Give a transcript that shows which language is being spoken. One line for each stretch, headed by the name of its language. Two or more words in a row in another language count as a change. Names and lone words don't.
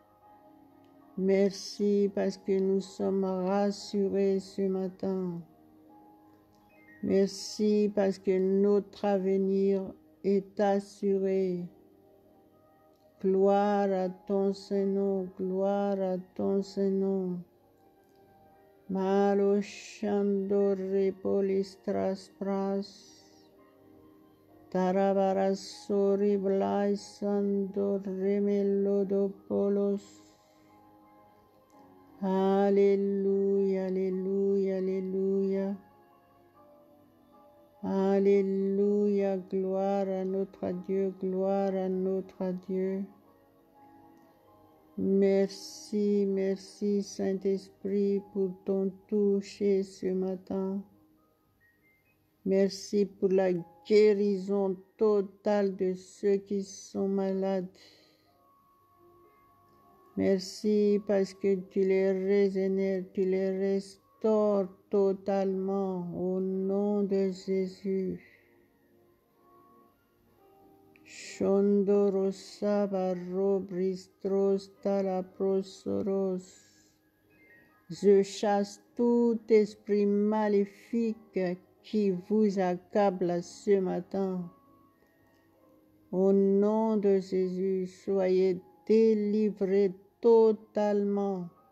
French: Merci parce que nous sommes rassurés ce matin. Merci parce que notre avenir est assuré. Gloire à ton Saint-Nom, gloire à ton Saint-Nom. Malo shandore polistras pras. Tarabarasori blai sandore melodopolos. Alléluia, alléluia, alléluia. Alléluia, gloire à notre Dieu, gloire à notre Dieu. Merci, merci Saint-Esprit pour ton toucher ce matin. Merci pour la guérison totale de ceux qui sont malades. Merci parce que tu les régénères, tu les restaures totalement au nom de Jésus. Shondorosa barro bristros talaprosoros. Je chasse tout esprit maléfique qui vous accable ce matin. Au nom de Jésus, soyez délivrés totalement.